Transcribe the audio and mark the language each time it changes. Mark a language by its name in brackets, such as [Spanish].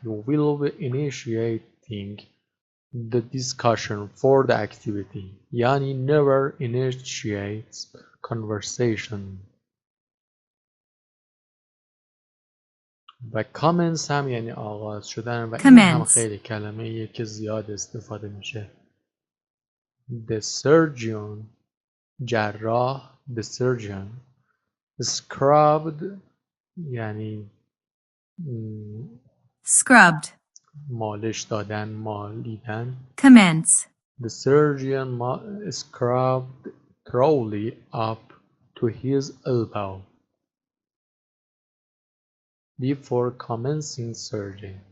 [English] You will be initiating the discussion for the activity. [Persian] یعنی [English] never initiates conversation. [Persian] و commence هم یعنی آغاز شدن و این هم [English] Commence. [Persian] خیلی کلمه‌ایه که زیاد استفاده میشه. [English] The surgeon [Persian] جراح [English] the surgeon scrubbed یعنی Scrubbed. [Persian] مالش دادن مالیدن. [English] Commence. The surgeon scrubbed Crowley up to his elbow before commencing surgery.